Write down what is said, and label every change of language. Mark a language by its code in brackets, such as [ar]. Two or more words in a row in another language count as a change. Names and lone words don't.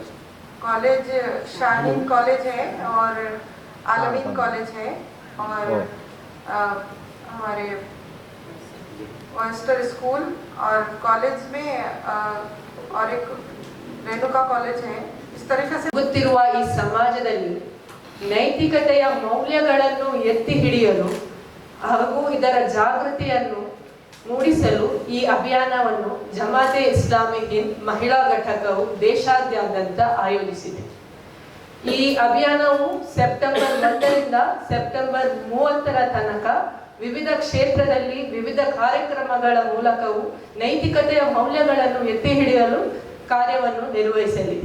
[hi] कॉलेज शाहीन कॉलेज है और आलमीन कॉलेज है और हमारे ऑयस्टर स्कूल और कॉलेज में और एक रेणुका कॉलेज है। इस तरीके से [kn] ಗೊತ್ತಿರುವ ಈ ಸಮಾಜದಲ್ಲಿ ನೈತಿಕತೆಯ ಮೌಲ್ಯಗಳನ್ನು ಎತ್ತಿ ಹಿಡಿಯಲು ಹಾಗೂ ಇದರ ಜಾಗೃತಿಯನ್ನು ಮೂಡಿಸಲು ಈ ಅಭಿಯಾನವನ್ನು ಜಮಾತೆ ಇಸ್ಲಾಮಿ ಹಿಂದ್ ಮಹಿಳಾ ಘಟಕವು ದೇಶಾದ್ಯಂತ ಆಯೋಜಿಸಿದೆ. ಈ ಅಭಿಯಾನವು ಸೆಪ್ಟೆಂಬರ್ 1ರಿಂದ ಸೆಪ್ಟೆಂಬರ್ 30ರ ತನಕ ವಿವಿಧ ಕ್ಷೇತ್ರದಲ್ಲಿ ವಿವಿಧ ಕಾರ್ಯಕ್ರಮಗಳ ಮೂಲಕವೂ ನೈತಿಕತೆಯ ಮೌಲ್ಯಗಳನ್ನು ಎತ್ತಿ ಹಿಡಿಯಲು ಕಾರ್ಯವನ್ನು ನಿರ್ವಹಿಸಲಿದೆ.